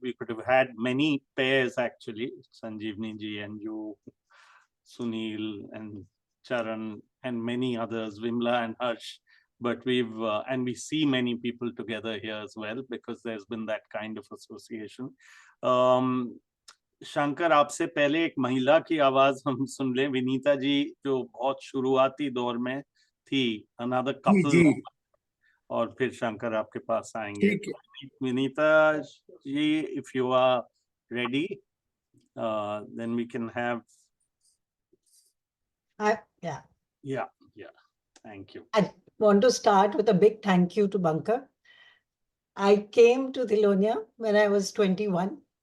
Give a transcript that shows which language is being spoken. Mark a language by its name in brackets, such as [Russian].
[English] We could have had many pairs actually, Sanjeevani ji and you, Sunil and Charan and many others, Vimla and Harsh. But we've, and we see many people together here as well because there's been that kind of association. [Hindi] Shankar, आपसे पहले एक महिला की आवाज हम सुन लें, विनीता जी, जो बहुत शुरुआती दौर में थी, [English] another couple, [Hindi] और फिर शंकर आपके पास आएंगे. [English] Vinita ji, if you are ready, then we can have. Yeah. Thank you. I want to start with a big thank you to Bankar. I came to Tilonia when I was 21.